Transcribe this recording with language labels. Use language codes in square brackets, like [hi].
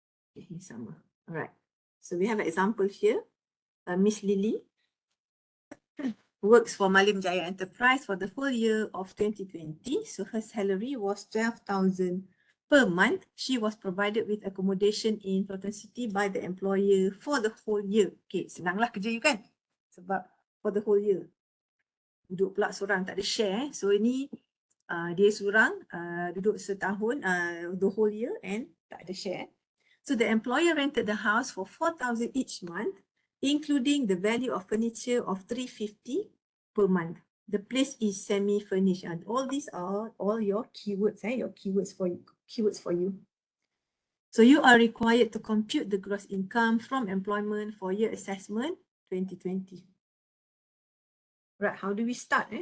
[en] Okay, [ms] ini sama. [en] Alright. So we have an example here. Miss Lily works for Malim Jaya Enterprise for the whole year of 2020. So her salary was 12,000 per month. She was provided with accommodation in Proton City by the employer for the whole year. [ms] Okay, senanglah kerja you kan? Sebab [en] for the whole year. [ms] Duduk pula seorang, tak ada share. So ini dia seorang duduk setahun, [en] the whole year and [ms] tak ada share. [en] So the employer rented the house for 4,000 each month, including the value of furniture of 350 per month. The place is semi-furnished. And all these are all your keywords, your keywords for you. So you are required to compute the gross income from employment for year assessment 2020. Right, how do we start?